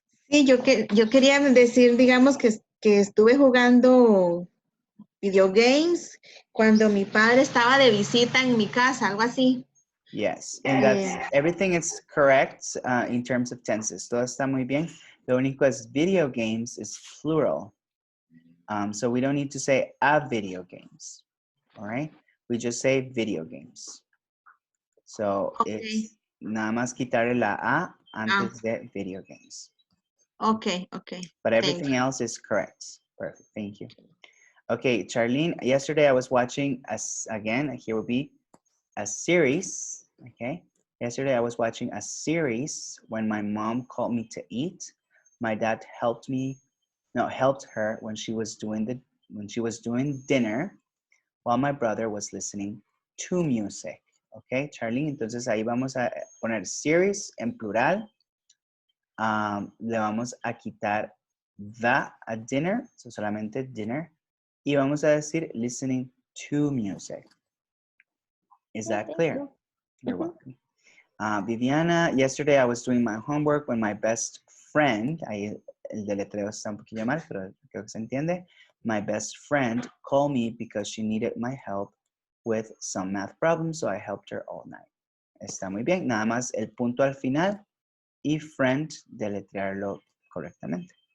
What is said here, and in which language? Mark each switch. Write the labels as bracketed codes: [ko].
[es] Sí, yo quería decir, digamos, que estuve jugando video games cuando mi padre estaba de visita en mi casa, algo así. [en] Yes, and that's everything is correct in terms of tenses. [es] Todo está muy bien. Lo único es [en] video games is plural. So we don't need to say a video games, all right? We just say video games. So it's [es] nada más quitarle la a antes de video games. [en] Okay. But everything else is correct. Perfect, thank you. Okay, Charlene, yesterday I was watching, again, here will be a series, okay? Yesterday I was watching a series when my mom called me to eat. My dad helped her when she was doing dinner while my brother was listening to music. [es] Okay, Charlene, entonces ahí vamos a poner series en plural. Le vamos a quitar the a dinner, so solamente dinner. Y vamos a decir [en] listening to music. Is that clear? You're welcome. [es] Viviana, [en] yesterday I was doing my homework when my best friend, [es] ahí el deletreo está un poquillo mal, pero creo que se entiende. [en] My best friend called me because she needed my help with some math problems, so I helped her all night. [es] Está muy bien, nada más el punto al final y friend deletrearlo correctamente.